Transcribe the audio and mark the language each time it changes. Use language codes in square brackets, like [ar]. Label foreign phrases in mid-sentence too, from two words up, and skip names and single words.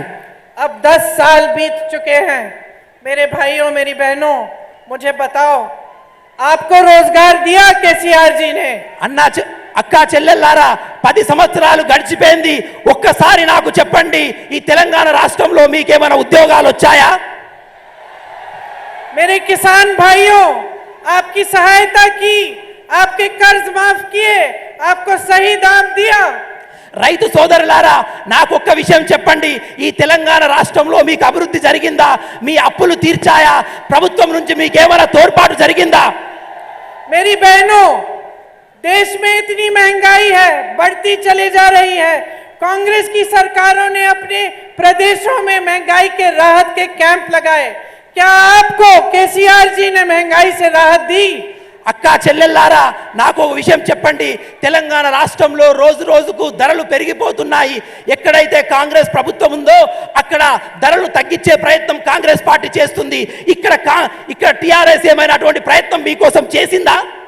[hi] अब 10 साल बीत चुके हैं. मेरे भाइयों, मेरी बहनों, मुझे बताओ, आपको रोजगार दिया केसीआर जी ने? [te] అక్కా చెల్లెల్లారా, 10 సంవత్సరాలు గడిచిపోయింది. ఒక్కసారి నాకు చెప్పండి, ఈ తెలంగాణ రాష్ట్రంలో మీకేమైనా ఉద్యోగాలు వచ్చాయా? [hi] मेरे किसान भाइयों, आपकी सहायता की, आपके कर्ज माफ किए, आपको सही दाम दिया. [te] రైతు సోదరులారా, నాకు ఒక్క విషయం చెప్పండి, ఈ తెలంగాణ రాష్ట్రంలో మీకు అభివృద్ధి జరిగిందా? మీ అప్పులు తీర్చాయా? ప్రభుత్వం నుంచి మీకేమైనా తోడ్పాటు జరిగిందా? [hi] मेरी बहनों, देश में इतनी महंगाई है, बढ़ती चली जा रही है. कांग्रेस की सरकारों ने अपने प्रदेशों में महंगाई के राहत के कैंप लगाए. क्या आपको केसीआर जी ने महंगाई से राहत दी? [te] అక్కా చెల్లెల్లారా, నాకు ఒక విషయం చెప్పండి, తెలంగాణ రాష్ట్రంలో రోజు రోజుకు ధరలు పెరిగిపోతున్నాయి. ఎక్కడైతే కాంగ్రెస్ ప్రభుత్వం ఉందో అక్కడ ధరలు తగ్గించే ప్రయత్నం కాంగ్రెస్ పార్టీ చేస్తుంది. ఇక్కడ టీఆర్ఎస్ ఏమైనా అటువంటి ప్రయత్నం మీకోసం చేసిందా?